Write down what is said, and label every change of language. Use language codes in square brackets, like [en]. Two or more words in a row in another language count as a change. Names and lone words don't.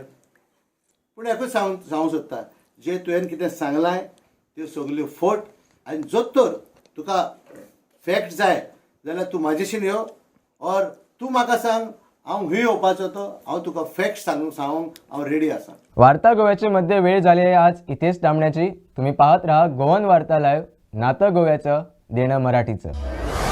[kok] पूण एकूच सांगूंक सोदता जे तुवें कितें सांगलां त्यो सगल्यो फोट आनी जोत तर तुका फॅक्ट जाय जाल्यार तूं म्हाजेशीन यो और तूं म्हाका सांग हांव खंय येवपाचो तो हांव तुका फॅक्ट सांगूंक हांव रेडी आसा. [mr] वार्ता गोव्याचे मध्ये वेळ झाली आहे आज इथेच थांबण्याची. तुम्ही पाहत राहा गोवन वार्ता लाईव्ह, नातं गोव्याचं देणं मराठीचं.